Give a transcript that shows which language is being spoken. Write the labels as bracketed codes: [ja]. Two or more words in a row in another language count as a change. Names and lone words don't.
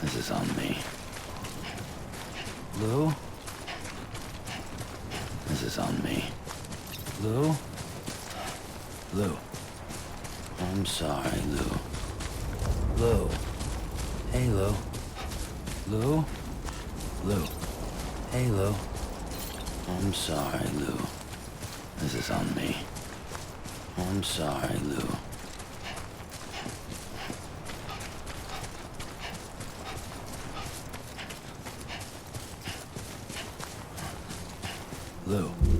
[en] is on me. Lou? This is on me. Lou? Lou. I'm sorry, Lou. Lou. Hey, Lou. Lou? Lou. Hey, Lou. I'm sorry, Lou. This is on me. I'm sorry, Lou. Lou.